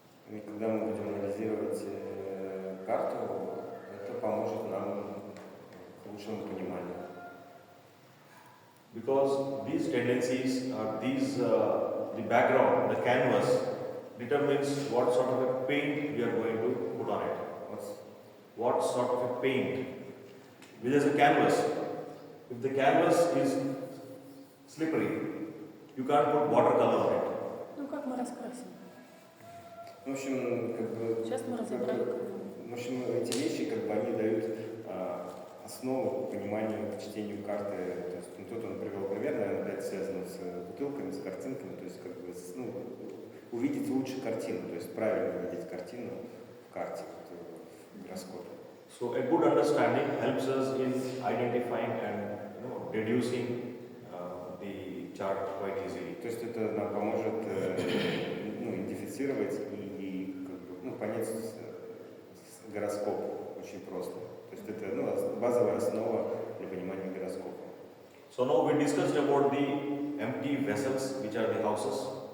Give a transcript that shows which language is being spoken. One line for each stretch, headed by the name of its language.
Russian: И когда мы будем анализировать карту, это поможет нам к лучшему пониманию.
English: Because these tendencies, the background, the canvas, determines what sort of a paint we are going to put on it. What sort of a paint. There is a canvas. If the canvas is slippery, you can't put watercolor on it.
Russian: Ну как мы раскрасим? В общем, как бы... Сейчас мы разобрали. В общем, эти вещи, как бы, они дают основу к пониманию, к чтению карты. То есть, ну, тут он привел пример, наверное, опять связано с бутылками, с картинками. То есть, как бы, ну, увидеть лучше картину, то есть правильно увидеть картину в карте, в гороскопе.
English: So a good understanding helps us in identifying and reducing the chart quite easily.
Russian: То есть это нам поможет идентифицировать и как бы, ну, понять гороскоп очень просто. То есть это базовая основа для понимания гороскопа.
English: So now we discussed about the empty vessels, which are the houses.